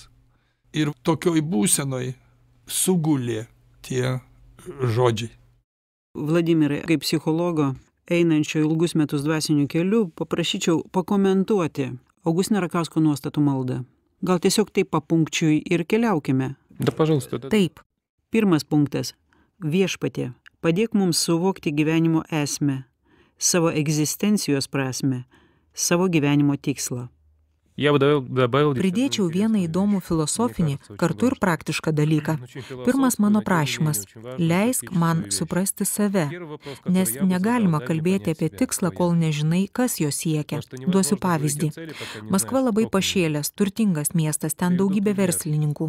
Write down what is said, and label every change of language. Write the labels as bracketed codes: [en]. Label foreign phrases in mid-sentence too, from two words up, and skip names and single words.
[lt] Ir tokioj būsenoj sugulė tie žodžiai. Vladimirai, kaip psichologo, einančio ilgus metus dvasiniu keliu, paprašyčiau pakomentuoti Augustino Rakausko nuostatų maldą. Gal tiesiog taip papunkčiui ir keliaukime. [ru] Да, пожалуйста. [lt] Taip, Pirmas punktas. Viešpatie, padėk mums suvokti gyvenimo esmę, savo egzistencijos prasme, savo gyvenimo tikslą. [ru] Я бы добавил... [lt] pridėčiau vieną įdomų filosofinį, kartu ir praktišką dalyką. Pirmas mano prašymas – leisk man suprasti save, nes negalima kalbėti apie tikslą, kol nežinai, kas jo siekia. Duosiu pavyzdį. Maskva labai pašėlęs, turtingas miestas, ten daugybė verslininkų.